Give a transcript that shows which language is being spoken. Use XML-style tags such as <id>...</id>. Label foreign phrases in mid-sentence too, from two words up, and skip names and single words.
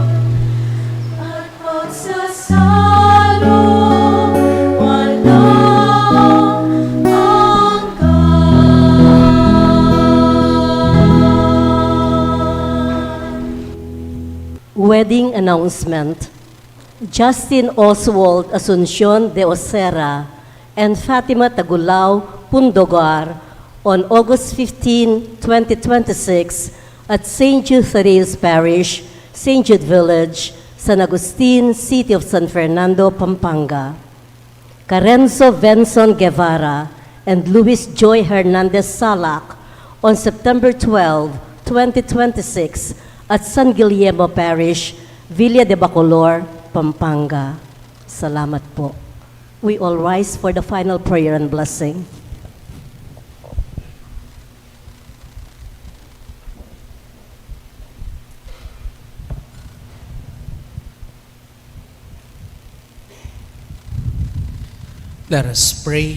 <tl>At pagsasalo walang hanggan.</tl> <en>Wedding announcement. Justin Oswald Asuncion de Ocera and Fatima Tagulao Pundogar on August 15, 2026 at St. Jude Thaddeus Parish, St. Jude Village, San Agustin, City of San Fernando, Pampanga. Carenzo Venson Guevara and Luis Joy Hernandez Salak on September 12, 2026 at San Guillermo Parish, Villa de Bacolor, Pampanga.</en> <tl>Salamat po.</tl> <en>We all rise for the final prayer and blessing. Let us pray.</en>